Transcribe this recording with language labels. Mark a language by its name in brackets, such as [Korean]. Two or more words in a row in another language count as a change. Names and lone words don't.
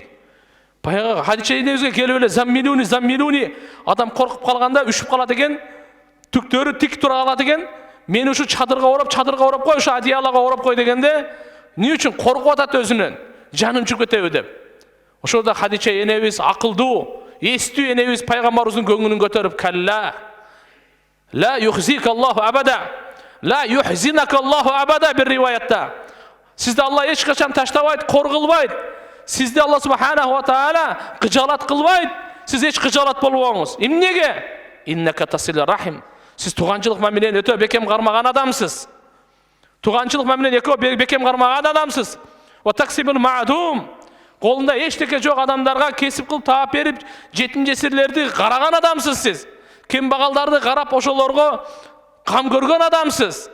[Kyrgyz] Баягы Хадиче энебизге келип эле заммилуни, адам коркуп калганда үшүп калат экен, түктөрү тик тура калат экен. Мени ушу чадырга орап кой, ушу одеялага орап кой дегенде, эмне үчүн коркуп атат өзүнөн, жаным чыгып кетеби деп. Ошолда Хадиче энебиз акылдуу, эстүү энебиз пайгамбарыбыздын көңүлүн көтөрүп, [Arabic] كلا لا يخزيك الله أبدا، لا يخزيك الله أبدا, ла юхзинака Аллаху абада [Kyrgyz] бир риваятта. Сизди Алла эч качан таштабайт, кор кылбайт. Сизди Алла субханаху ва таала кыжалат кылбайт. Сиз эч кыжалат болбоңуз. Эмнеге? [Arabic] إنك لتصل الرحم. [Kyrgyz] Сиз туганчылык менен өтө бекем кармаган адамсыз. Туганчылык менен бекем кармаган адамсыз. [Arabic] وتكسب المعدوم. [Kyrgyz] Колунда эчтеке жок адамдарга кесип кылып таап берип, жетим жесирлерди караган адамсыз сиз. Кембагалдарды карап ошолорго кам көргөн адамсыз.